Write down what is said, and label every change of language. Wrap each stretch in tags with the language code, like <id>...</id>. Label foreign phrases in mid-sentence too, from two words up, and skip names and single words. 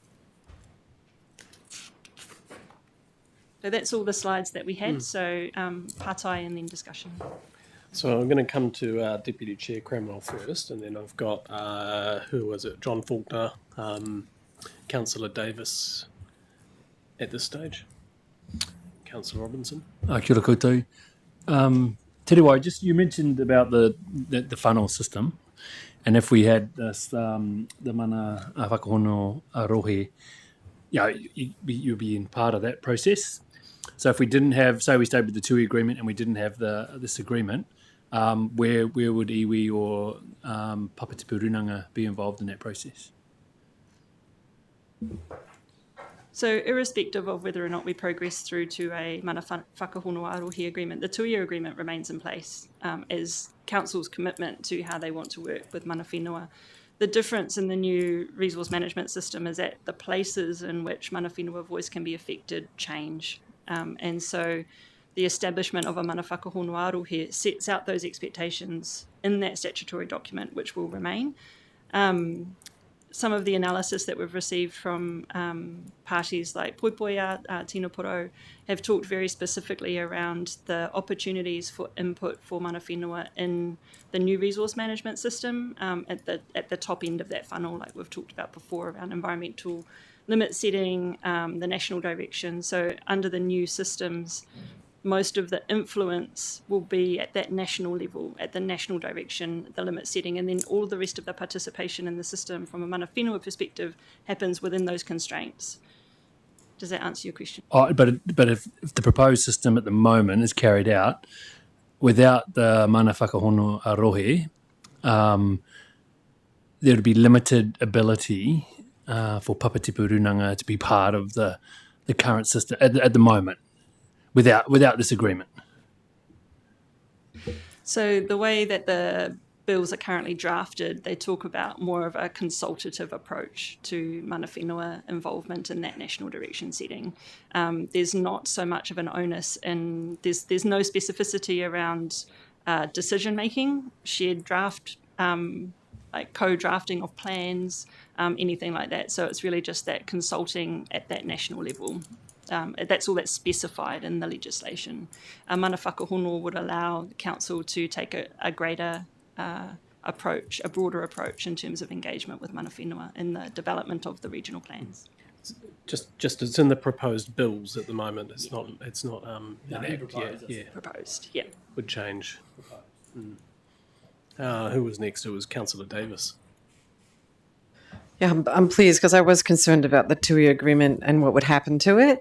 <en>So that's all the slides that we had. So pātai and then discussion. So I'm going to come to Deputy Chair Cramwell first, and then I've got, who was it, John Faulkner, Councillor Davis at this stage. Councillor Robinson.</en> <mi>Kia ora koutou. Te rewai,</mi> <en>just you mentioned about the funnel system, and if we had this, the mana whakahono arohe, you'd be in part of that process. So if we didn't have, say we stayed with the 2-year agreement and we didn't have this agreement, where would iwi or Papatipu Runanga be involved in that process? So irrespective of whether or not we progress through to a mana whakahonua arohe agreement, the 2-year agreement remains in place as council's commitment to how they want to work with</en> <mi>mana whenua.</mi> <en>The difference in the new resource management system is that the places in which</en> <mi>mana whenua</mi> <en>voice can be affected change. And so the establishment of a mana whakahonua arohe sets out those expectations in that statutory document, which will remain. Some of the analysis that we've received from parties like Poipoia, Tino Poro, have talked very specifically around the opportunities for input for</en> <mi>mana whenua</mi> <en>in the new resource management system at the top end of that funnel, like we've talked about before, around environmental limit setting, the national direction. So under the new systems, most of the influence will be at that national level, at the national direction, the limit setting, and then all the rest of the participation in the system from a</en> <mi>mana whenua</mi> <en>perspective happens within those constraints. Does that answer your question? Oh, but if the proposed system at the moment is carried out without the mana whakahono arohe, there would be limited ability for Papatipu Runanga to be part of the current system at the moment. Without this agreement. So the way that the bills are currently drafted, they talk about more of a consultative approach to</en> <mi>mana whenua</mi> <en>involvement in that national direction setting. There's not so much of an onus, and there's no specificity around decision making, shared draft, like co-drafting of plans, anything like that. So it's really just that consulting at that national level. That's all that's specified in the legislation. A mana whakahono would allow the council to take a greater approach, a broader approach in terms of engagement with</en> <mi>mana whenua</mi> <en>in the development of the regional plans. Just it's in the proposed bills at the moment. It's not enacted yet. Proposed, yeah. Would change. Who was next? It was Councillor Davis. Yeah, I'm pleased because I was concerned about the 2-year agreement and what would happen to it.</en>